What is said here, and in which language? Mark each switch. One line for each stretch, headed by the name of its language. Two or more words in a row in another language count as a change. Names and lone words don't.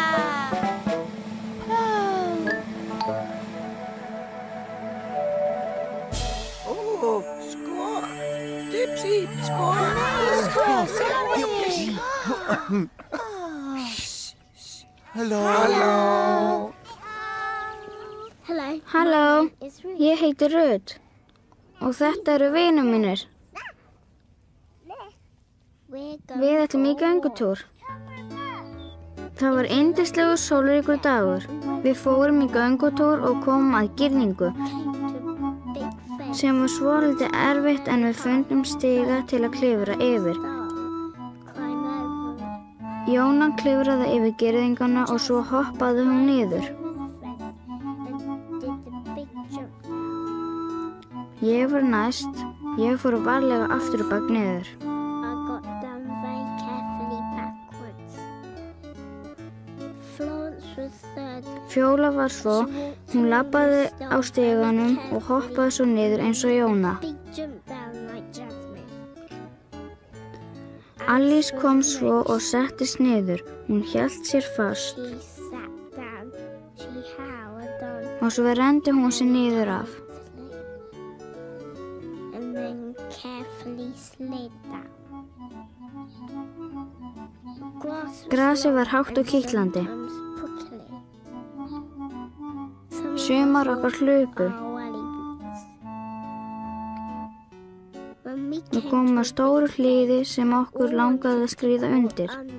English: Oh, score. Dipsy, score. Dipsy. Hello.
Icelandic: Halló, ég heiti Rut og þetta eru vinir mínir. Við ætlum í göngutúr. Það var yndislegur sólríkur dagur. Við fórum í göngutúr og komum að girðingu sem var svolítið erfitt en við fundum stiga til að klifra yfir. Jóna klifraði yfir girðinguna og svo hoppaði hún niður. Ég var næst. Ég fór varlega aftur og bak niður.
English: I got down very carefully backwards. Florence was third.
Icelandic: Fjóla var svo, hún labbaði á stiganum og hoppaði svo niður eins og Jóna.
English: Big jump down like Jasmine.
Icelandic: Alice kom svo og settist niður. Hún hélt sér fast
English: She sat down. She howled on.
Icelandic: og svo renndi hún sér niður af.
English: And then carefully slid down.
Icelandic: Grasið var hátt og kitlandi. Sumar okkar hlupu. Við komum að stóru hlíði sem okkur langaði að skríða undir.